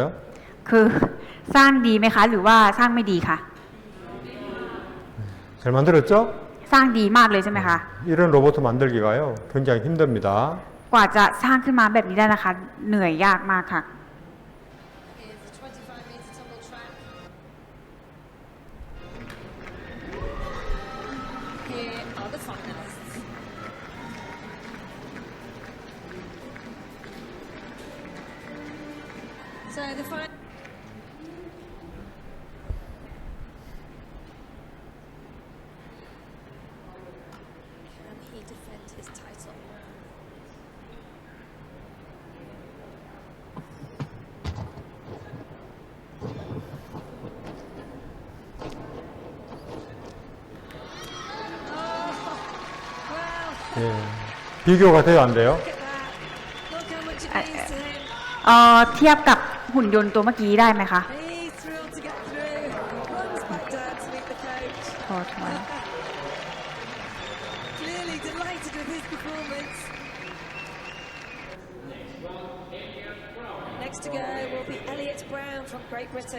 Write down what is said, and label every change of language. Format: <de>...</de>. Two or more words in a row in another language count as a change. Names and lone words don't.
<th>คือสร้างดีไหมคะ หรือว่าสร้างไม่ดีคะ</th> <ko>잘 만들었죠?</ko> <th>สร้างดีมากเลยใช่ไหมคะ</th> <ko>이런 로봇 만들기가요. 굉장히 힘듭니다.</ko> <th>กว่าจะสร้างขึ้นมาแบบนี้ได้นะคะ เหนื่อยยากมากค่ะ</th> <en>Here's the 25-meter tumble track. Here are the finalists. So the final. Can he defend his title?</en> <ko>예. 비교가 돼요, 안 돼요?</ko> <en>Look at that. Look how much it means to him.</en> <th>เทียบกับหุ่นยนต์ตัวเมื่อกี้ได้ไหมคะ</th> <en>He's thrilled to get through. Runs back down to meet the coach.</en> <th>พอทวน</th> <en>Clearly delighted with his performance. Next to go will be Elliot Brown from Great Britain.</en>